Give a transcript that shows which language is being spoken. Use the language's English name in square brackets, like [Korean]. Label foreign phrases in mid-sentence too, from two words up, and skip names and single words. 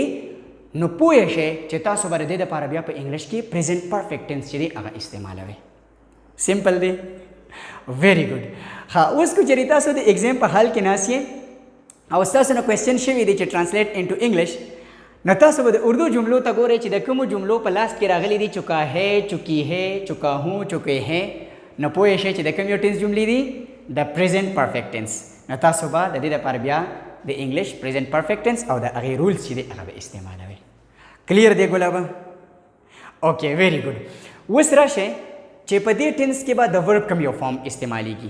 [Pashto] نو پوه شئ چې تاسو به د دې دپاره بیا په انګلیش کې [English] present perfect tense [Pashto] چې دی هغه استعمالوئ. سمپل دی؟ [English] very good. [Pashto] ښه، اوس که چېرې تاسو د ایگزام په حال کې ناست یې او ستاسو نه کوېسچن شوي دی چې [English] translate into English, [Pashto] نو تاسو به د اردو جملو ته ګورئ چې د کومو جملو په لاس کې راغلي دي [Urdu] چکا ہے، چکی ہے، چکا ہوں، چکے ہیں. [Pashto] نو پوه شئ چې د کوم یو ټینس جملې دي؟ د [English] present perfect tense. [Pashto] نو تاسو به د دې دپاره بیا د [English] English present perfect tense [Pashto] او د هغې رولز چې دی هغه به استعمالوئ. کلیر دی ګلابه؟ [English] okay, very good. [Pashto] اوس راشئ چې په دې ټینس کې به د ورب کوم یو فارم استعمالیږي.